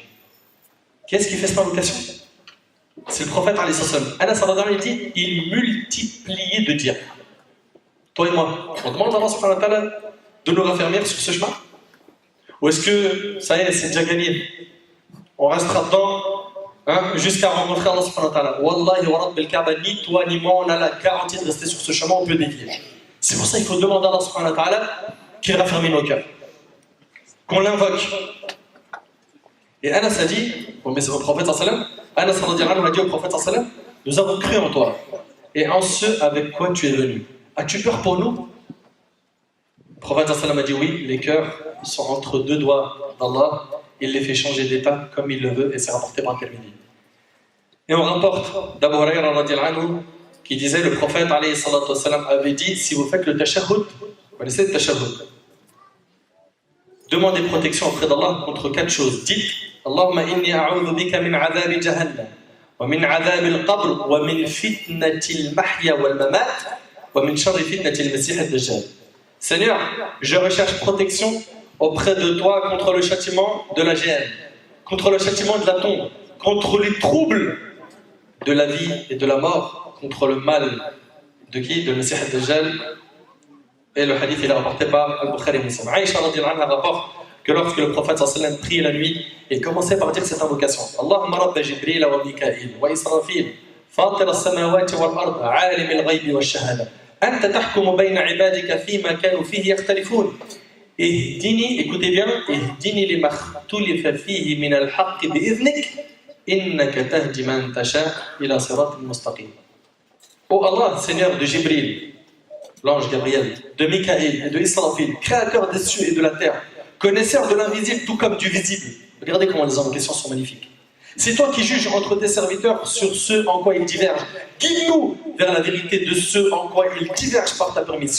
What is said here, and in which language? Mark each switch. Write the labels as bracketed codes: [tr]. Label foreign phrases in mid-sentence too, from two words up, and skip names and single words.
[fr] Qu'est-ce qui fait cette invocation? C'est le prophète [ar] عليه سلام. [fr] Anas [ar] رضي الله عنه [fr] dit: il multipliait de dire. Toi et moi, on demande à Allah [ar] سبحانه وتعالى [fr] de nous raffermir sur ce chemin? Ou est-ce que ça y est, c'est déjà gagné? On restera dedans jusqu'à rencontrer Allah [ar] سبحانه وتعالى. والله ورب الكعبة, [fr] ni toi ni moi, on a la garantie de rester sur ce chemin, on peut dévier. C'est pour ça qu'il faut demander à Allah [ar] سبحانه وتعالى [fr] qu'il raffermit nos cœurs, qu'on l'invoque. Et Anas a dit au prophète sallam, Anas [ar] رضي الله عنه [fr] a dit au prophète sallam: nous avons cru en toi et en ce avec quoi tu es venu. As-tu peur pour nous? Le prophète sallam a dit: oui, les cœurs sont entre deux doigts d'Allah, il les fait changer d'état comme il le veut, et c'est rapporté par Tirmidhi. Et on rapporte d'Abu Huraira [ar] رضي الله عنه [fr] qui disait: le prophète [ar] عليه الصلاة والسلام [fr] avait dit: si vous faites le tashahhud, vous connaissez le tashahhud? demandez protection auprès d'Allah contre 4 choses. [ar] Dites اللهم إني أعوذ بك من عذاب جهنم ومن عذاب القبر ومن فتنة المحيا والممات ومن شر فتنة المسيح الدجال. [fr] Seigneur, je recherche protection auprès de toi contre le châtiment de la géhenne, contre le châtiment de la tombe, contre les troubles de la vie et de la mort, contre le mal de qui? De Masih ad-Dajjal. Et le hadith il est rapporté par Al-Bukhari et Muslim. Aïcha [ar] رضي الله عنها [fr] rapporte que lorsque le prophète [ar] صلى الله عليه وسلم [fr] priait la nuit, il commençait par dire cette invocation. [ar] اللهم رب جبريل وميكائيل وإسرافيل فاطر السماوات والأرض عالم الغيب والشهادة. أنت تحكم بين عبادك فيما كانوا فيه يختلفون. Ihdini, [fr] écoutez bien, [ar] اهدني لما اختلف فيه من الحق بإذنك إنك تهدي من تشاء إلى صراط مستقيم. [fr] Oh Allah, Seigneur de Jibril, l'ange Gabriel, de Mikaël et de Israfil, créateur des cieux et de la terre, connaisseur de l'invisible tout comme du visible. Regardez comment les invocations sont magnifiques. C'est toi qui juges entre tes serviteurs sur ce en quoi ils divergent. Guide-nous vers la vérité de ce en quoi ils divergent par ta permission.